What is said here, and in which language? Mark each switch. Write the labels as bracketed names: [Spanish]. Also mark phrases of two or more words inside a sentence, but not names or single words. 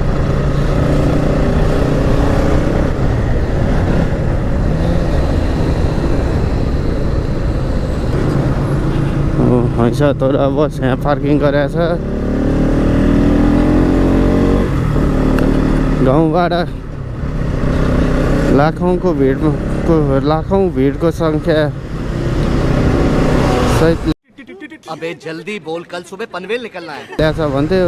[Nepali] हैछ तर बस यहाँ पार्किङ गरेको छ। गाउँबाट लाखौँ भिडको सङ्ख्या सहित [Hindi] अबे जल्दी बोल, कल सुबह पनवेल निकलना है। [Nepali] त्यहाँ छ भन्थ्यो।